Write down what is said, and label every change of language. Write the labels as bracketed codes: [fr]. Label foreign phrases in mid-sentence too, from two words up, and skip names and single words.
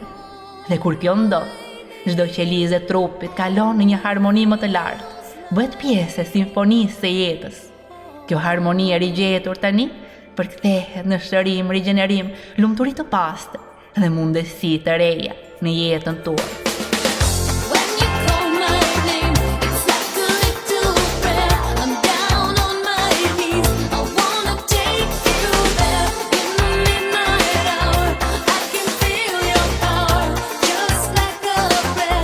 [sq] Dhe kur kjo ndodh, çdo qelizë e trupit kalon në një harmoni më të lartë, bëhet pjesë e simfonisë së jetës. Kjo harmoni e rigjetur tani përkthehet në shërim, rigjenerim, lumturi të pastër dhe mundësi të reja në jetën tuaj. [en] When you call my name, it's like a little prayer. I'm down on my knees. I wanna take you there. In the midnight hour, I can feel your power, just like a prayer.